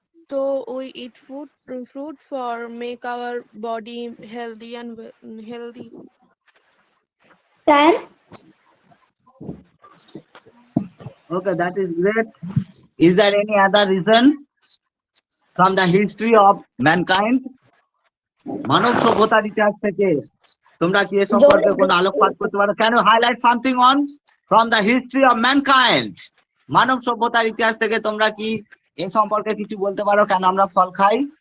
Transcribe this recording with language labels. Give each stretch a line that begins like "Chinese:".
English: So we eat fruit for make our body healthy and healthy. Tan Okay, that is great. Is there any other reason from the history of mankind?
Bangla: মানব সভ্যতার ইতিহাস থেকে তোমরা কি এ সম্পর্কে কোনো আলোকপাত করতে পারো?
English: Can you highlight something on? from the history of mankind.
Bangla: মানব সভ্যতার ইতিহাস থেকে তোমরা কি এই সম্পর্কে কিছু বলতে পারো কেন আমরা ফল খাই?